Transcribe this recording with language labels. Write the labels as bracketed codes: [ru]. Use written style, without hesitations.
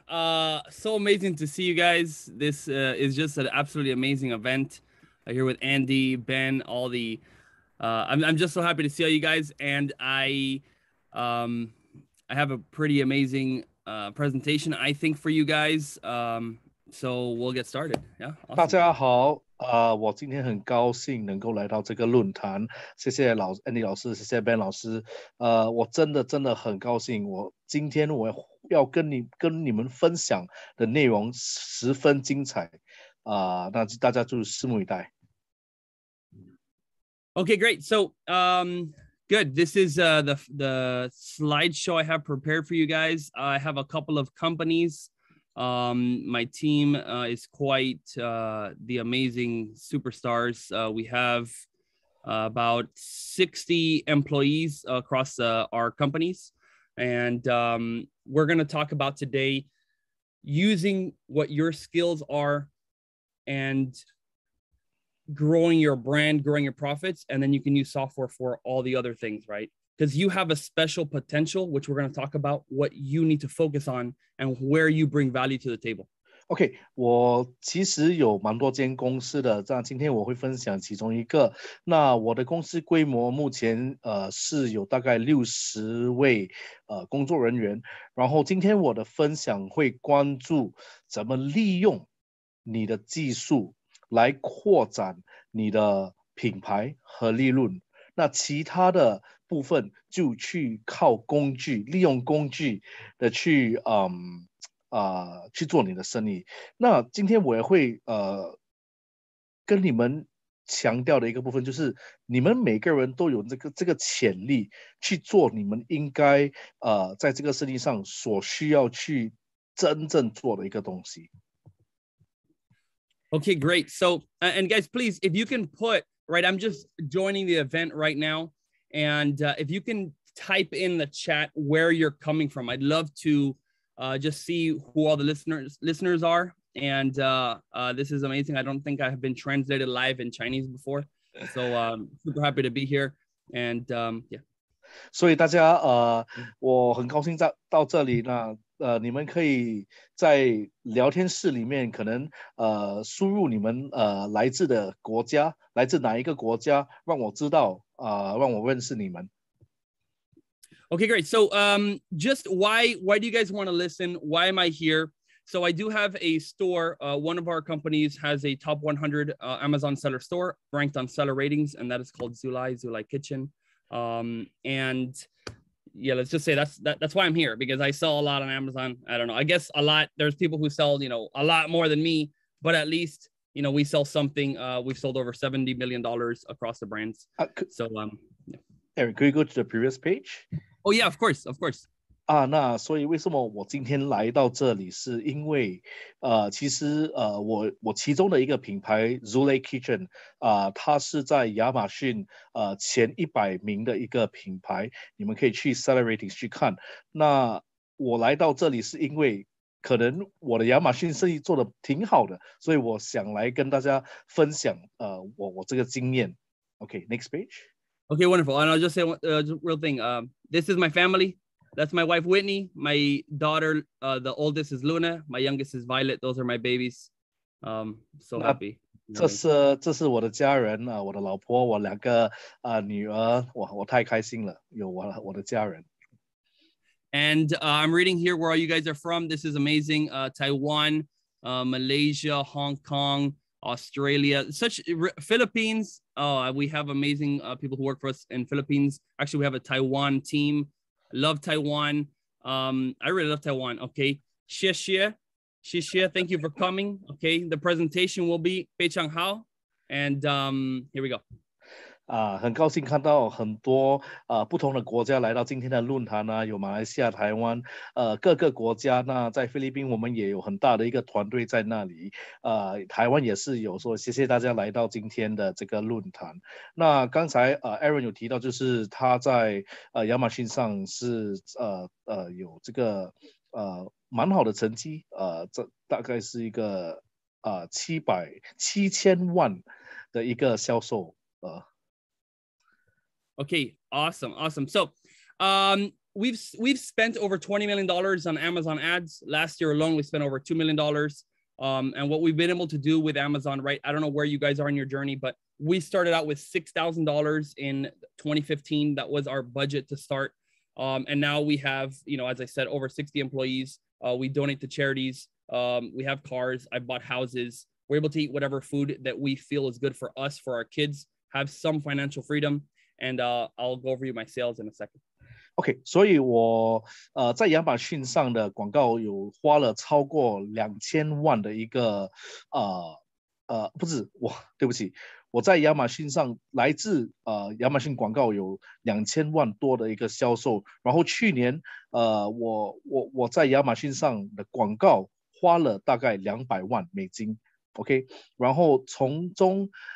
[en] So amazing to see you guys. This is just an absolutely amazing event here with Andy, Ben, all the. I'm just so happy to see all you guys, and I have a pretty amazing presentation, I think, for you guys. So we'll get started. Yeah. Awesome. [zh] 大家好，我今天很高兴能够来到这个论坛，谢谢Andy 老师，谢谢 Ben 老师，我真的很高兴，今天我要跟你们分享的内容十分精彩，那大家就拭目以待。 [en] Okay, great. So, good. This is the slideshow I have prepared for you guys. I have a couple of companies. My team is quite the amazing superstars. We have about 60 employees across our companies. And we're going to talk about today using what your skills are and growing your brand, growing your profits, and then you can use software for all the other things, right? Because you have a special potential, which we're going to talk about what you need to focus on and where you bring value to the table. [zh] OK， 我其实有蛮多间公司的，这样今天我会分享其中一个。那我的公司规模目前是有大概60位工作人员，然后今天我的分享会关注怎么利用你的技术来扩展你的品牌和利润。那其他的部分就去靠工具，利用工具的去做你的生意。那今天我也会跟你们强调的一个部分，就是你们每个人都有这个潜力去做你们应该在这个生意上所需要去真正做的一个东西。 [en] Okay, great. So, and guys, please, if you can put, right, I'm just joining the event right now. And if you can type in the chat where you're coming from, I'd love to just see who all the listeners are. And this is amazing. I don't think I have been translated live in Chinese before. So super happy to be here. And yeah. [zh] 所以大家我很高兴到这里呢。你们可以在聊天室里面可能输入你们来自的国家，来自哪一个国家，让我知道让我认识你们。 [en] Okay, great. So just why do you guys want to listen? Why am I here? So I do have a store. One of our companies has a top 100 Amazon seller store ranked on seller ratings, and that is called Zulai Kitchen. And yeah, let's just say that's why I'm here, because I sell a lot on Amazon. I don't know. I guess a lot. There's people who sell, a lot more than me, but at least, we sell something. We've sold over $70 million across the brands. So, yeah. Aaron, could you go to the previous page? Oh yeah, of course. [zh] 那所以为什么我今天来到这里，是因为其实我其中的一个品牌 Zulai Kitchen 它是在亚马逊前100名的一个品牌，你们可以去 Seller Ratings 去看。那我来到这里是因为可能我的亚马逊生意做得挺好的，所以我想来跟大家分享我这个经验。 [en] Okay, next page. Okay, wonderful. And I'll just say just real thing. This is my family. That's my wife, Whitney. My daughter, the oldest is Luna. My youngest is Violet. Those are my babies. So happy. [zh] 这是我的家人我的老婆，我2个女儿，我太开心了，有我的家人。 [en] And I'm reading here where all you guys are from. This is amazing. Taiwan, Malaysia, Hong Kong, Australia, Philippines. We have amazing people who work for us in Philippines. Actually, we have a Taiwan team. Love Taiwan. I really love Taiwan. Okay. [zh] Xie xie. [en] Thank you for coming. Okay. The presentation will be [zh] 非常好. [en] And here we go. [zh] 很高兴看到很多不同的国家来到今天的论坛有马来西亚、台湾各个国家。那在菲律宾我们也有很大的一个团队在那里。台湾也是有说，谢谢大家来到今天的这个论坛。那刚才Aaron 有提到，就是他在亚马逊上是有这个蛮好的成绩，这大概是一个7000万的一个销售。 [en] Okay, awesome. So we've spent over $20 million on Amazon ads. Last year alone, we spent over $2 million. And what we've been able to do with Amazon, right? I don't know where you guys are in your journey, but we started out with $6,000 in 2015. That was our budget to start. And now we have, as I said, over 60 employees. We donate to charities. We have cars. I've bought houses. We're able to eat whatever food that we feel is good for us, for our kids, have some financial freedom. And I'll go over you my sales in a second. [zh] OK， 所以我在亚马逊上的广告有花了超过2000万的一个不是对不起，我在亚马逊上来自亚马逊广告有2000万多的一个销售，然后去年我在亚马逊上的广告花了大概200万美金 ，OK， 然后从中